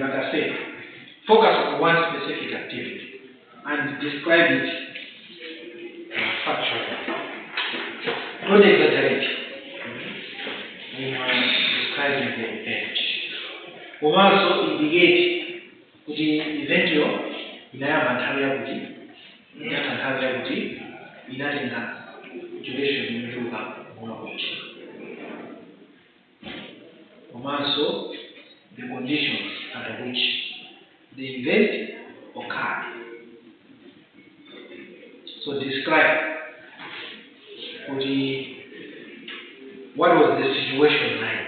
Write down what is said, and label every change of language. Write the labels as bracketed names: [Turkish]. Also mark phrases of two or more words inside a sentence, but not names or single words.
[English] Like I said, focus on one specific activity and describe it factually. Don't exaggerate in describing the event. Also indicate the event [Nyanja] inayamba nthawi yakuti, inatha nthawi yakuti, inatenga duration yochuluka kuti. [English] Also the conditions under which the event occurred. So describe what was the situation like.